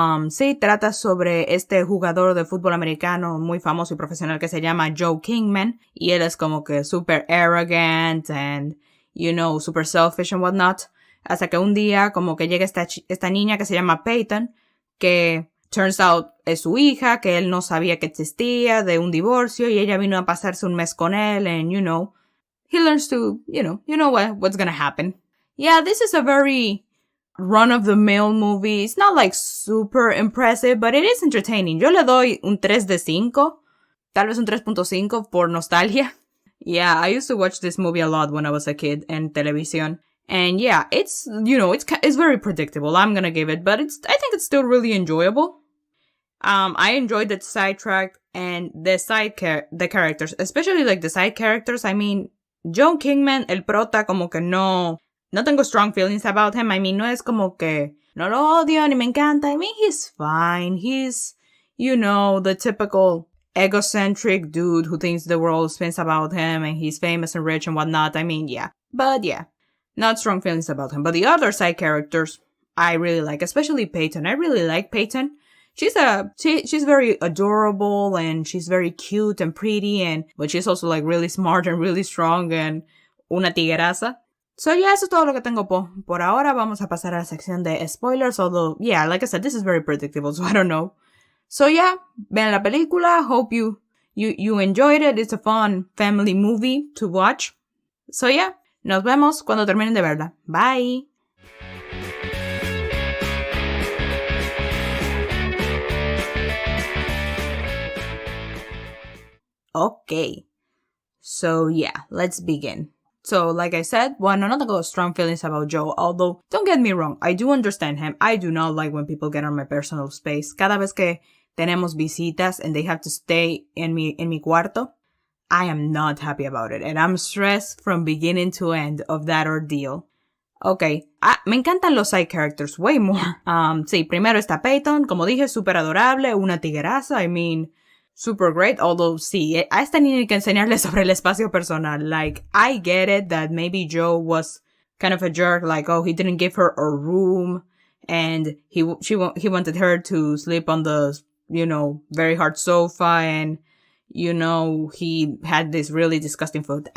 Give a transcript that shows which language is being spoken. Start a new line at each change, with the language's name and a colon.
Spanish: Sí, trata sobre este jugador de fútbol americano muy famoso y profesional que se llama Joe Kingman, y él es como que
English: super arrogant and, super selfish and whatnot,
Spanish: hasta que un día como que llega esta niña que se llama Peyton, que
English: turns out
Spanish: es su hija, que él no sabía que existía, de un divorcio, y ella vino a pasarse un mes con él,
English: and he learns to, what's gonna happen. Yeah, this is a very run-of-the-mill movie. It's not like super impressive, but it is entertaining.
Spanish: Yo le doy un 3 de 5, tal vez un 3.5 por nostalgia.
English: Yeah, I used to watch this movie a lot when I was a kid
Spanish: en televisión.
English: And yeah, it's very predictable. I'm gonna give it, but I think it's still really enjoyable. I enjoyed the sidetrack and the characters, especially like the side characters. I mean,
Spanish: Joe Kingman, el prota, como que no tengo
English: strong feelings about him. I mean,
Spanish: no es como que no lo odio ni me encanta.
English: I mean, he's fine. He's, the typical egocentric dude who thinks the world spins about him and he's famous and rich and whatnot. I mean, yeah. But yeah, not strong feelings about him. But the other side characters, I really like, especially Peyton. I really like Peyton. She's very adorable and she's very cute and pretty, but she's also like really smart and really strong and
Spanish: una tigueraza.
English: So yeah,
Spanish: eso es todo lo que tengo por ahora. Vamos a pasar a la sección de spoilers,
English: although, yeah, like I said, this is very predictable, so I don't know. So yeah,
Spanish: vean la película.
English: Hope you enjoyed it. It's a fun family movie to watch. So yeah,
Spanish: nos vemos cuando terminen de verla.
English: Bye! Okay. So yeah, let's begin. So, like I said,
Spanish: no tengo
English: strong feelings about Joe, although, don't get me wrong, I do understand him. I do not like when people get on my personal space.
Spanish: Cada vez que tenemos visitas
English: and they have to stay
Spanish: en mi cuarto,
English: I am not happy about it, and I'm stressed from beginning to end of that ordeal. Okay,
Spanish: me encantan los
English: side characters way more.
Spanish: Sí, primero está Peyton, como dije, súper adorable, una tigueraza,
English: I mean, super great, although
Spanish: sí, a esta niña hay que enseñarle sobre el espacio personal.
English: Like, I get it that maybe Joe was kind of a jerk, like, he didn't give her a room, and he wanted her to sleep on the, very hard sofa, and, he had this really disgusting food.